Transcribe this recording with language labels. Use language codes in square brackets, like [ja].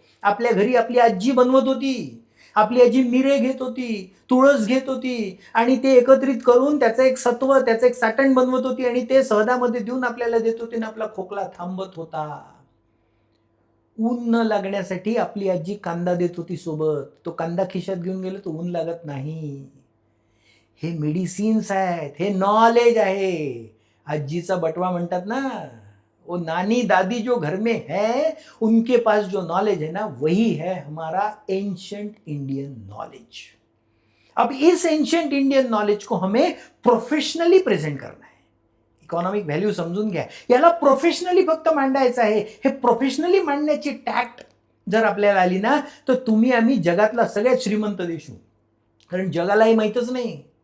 [mr] आपल्या घरी आपली आजी बनवत होती. आपली आजी मिरे घेत होती, तुळस घेत होती आणि ते एकत्रित करून त्याचं एक सत्व, त्याचं एक साटण बनवत होती आणि ते सहदामध्ये देऊन आपल्याला देत होती आणि आपला खोकला थांबत होता. ऊन न लागण्यासाठी आपली आजी कांदा देत होती सोबत. तो कांदा खिशात घेऊन गेलो तर ऊन लागत नाही. हे मेडिसिन्स आहेत, हे नॉलेज आहे. आजीचा बटवा म्हणतात ना, [hi] वो नानी दादी जो घर में है उनके पास जो नॉलेज है ना वही है हमारा एंशियंट इंडियन नॉलेज. अब इस एंशियंट इंडियन नॉलेज को हमें प्रोफेशनली प्रेझेंट करना है. [mr] इकॉनॉमिक व्हॅल्यू समजून घ्या. याला प्रोफेशनली फक्त मांडायचं आहे. हे प्रोफेशनली मांडण्याची टॅक्ट जर आपल्याला आली ना तर तुम्ही आम्ही जगातला सगळ्यात श्रीमंत देश होऊ. कारण जगालाही माहीतच नाही.